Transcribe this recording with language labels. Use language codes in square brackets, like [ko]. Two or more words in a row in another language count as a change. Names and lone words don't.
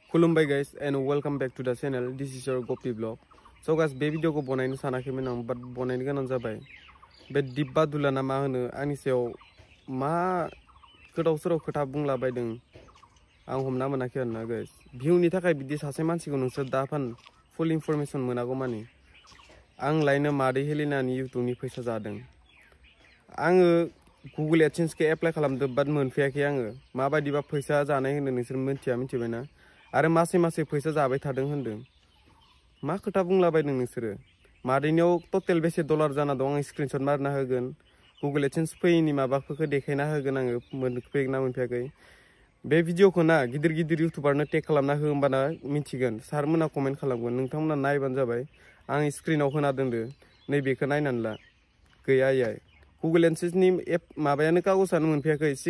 [en] Kulumbai guys and welcome back to the channel. This is your Gopi vlog. So guys, [brx] be video ko बनायनो सानाखैमोन आं but बनायनो गोनां जाबाय. बे दिब्बा दुलाना मा होनो आंनि सायाव मा गोदाव सोराव खोथा बुंला बायदों आं हमना मोनाखै आरोना guys. भिउनि थाखाय बिदि सासे मानसिखौ नोंसोर दाफान [en] full information [brx] मोनागौ माने आं लायनो मादै हेलिनानि YouTube नि फैसा जादों. आङो Google AdSense के एप्लाइ खालामदो बाट मोनफैयाखै आङो माबायदिबा फैसा जानाय होनो नोंसोर मिथिबायना आरो मासे फैसा जाबाय थादों होनदों मा खोथा बुंला बायदों नोंसोरो मादैनियाव टोटेल बेसे डलार जाना दं आं स्क्रिनशट मारना होगोन Google AdSense फैनि माबाफोरखौ देखायना होगोन आङो मोनफैगोना मोनफैयाखै बे भिडिअखौ ना गिदिर इउटिउबारनो टेग खालामना हो होमबाना मिथिगोन सारमोना कमेन्ट खालामगोन नोंथांमोना नायबानो जाबाय आं स्क्रिनाव होना दोनदो नै बेखौ नायनानै ला गैया Google AdSense नि एप माबायानो कागजानो मोनफैयाखै